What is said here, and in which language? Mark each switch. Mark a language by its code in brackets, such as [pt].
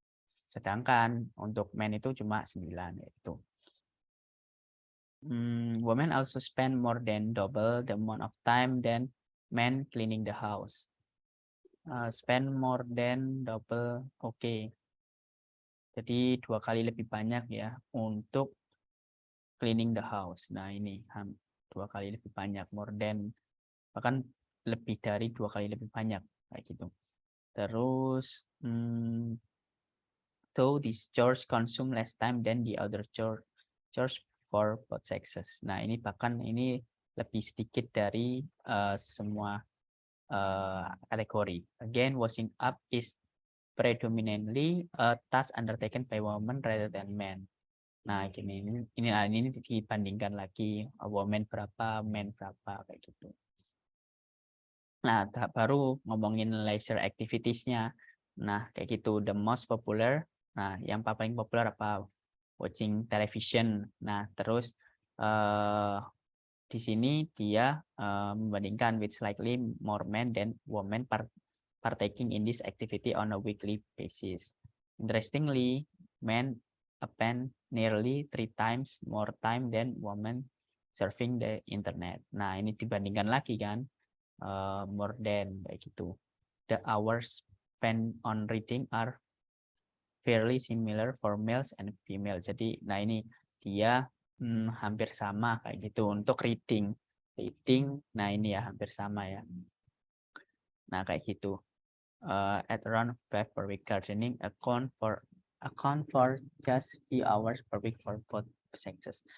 [id] sedangkan untuk men itu cuma 9 yaitu. [en] Women also spend more than double the amount of time than men cleaning the house. Spend more than double, oke. [id] Jadi 2 kali lebih banyak ya untuk [en] cleaning the house. [id] Nah ini 2 kali lebih banyak, [en] more than, [id] bahkan lebih dari 2 kali lebih banyak kayak gitu. Terus [en] so these chores consume less time than the other chores for both sexes. [id] Nah ini bahkan ini lebih sedikit dari semua kategori. [en] Again, washing up is predominantly a task undertaken by women rather than men. [id] Nah ini dibandingkan lagi women berapa, men berapa kayak gitu. Nah baru ngomongin leisure activities-nya. Nah kayak gitu, [en] the most popular. [id] Nah yang paling populer apa? [en] Watching television. [id] Nah terus di sini dia membandingkan [en] with slightly more men than women partaking in this activity on a weekly basis. Interestingly, men spend nearly 3 times more time than women surfing the internet. [id] Nah ini dibandingkan lagi kan, [en] more than [id] kayak gitu. [en] The hours spent on reading are fairly similar for males and females. [id] Jadi, nah ini dia hampir sama kayak gitu untuk reading. Nah ini ya hampir sama ya. Nah kayak gitu. [en] At around 5 per week, gardening account for just few hours per week for both sexes.